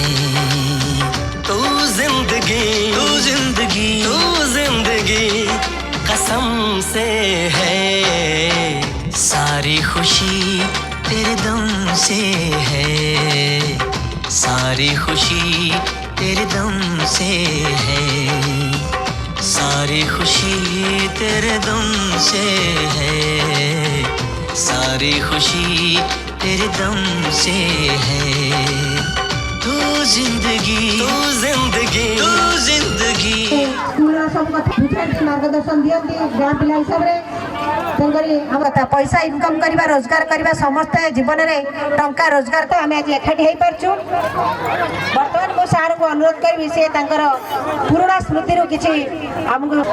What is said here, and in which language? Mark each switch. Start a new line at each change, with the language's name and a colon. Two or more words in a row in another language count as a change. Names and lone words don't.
Hindi: तू जिंदगी तू जिंदगी तू जिंदगी कसम से है, सारी खुशी तेरे दम से है, सारी खुशी तेरे दम से है, सारी खुशी तेरे दम से है, सारी खुशी तेरे दम से है। तू जिंदगी तू जिंदगी तू जिंदगी।
Odia: ସ୍କୁଲର ସବୁ କଥା ବୁଝାନ୍ତି, ମାର୍ଗଦର୍ଶନ ଦିଅନ୍ତି ଗାଁ ପିଲା ହିସାବରେ। ତେଣୁକରି ଆମ କଥା ପଇସା ଇନକମ୍ କରିବା, ରୋଜଗାର କରିବା, ସମସ୍ତେ ଜୀବନରେ ଟଙ୍କା ରୋଜଗାର ତ ଆମେ ଆଜି ଏକାଠି ହେଇପାରୁଛୁ। ବର୍ତ୍ତମାନ ମୁଁ ସାର୍ଙ୍କୁ ଅନୁରୋଧ କରିବି, ସେ ତାଙ୍କର ପୁରୁଣା ସ୍ମୃତିରୁ କିଛି ଆମକୁ।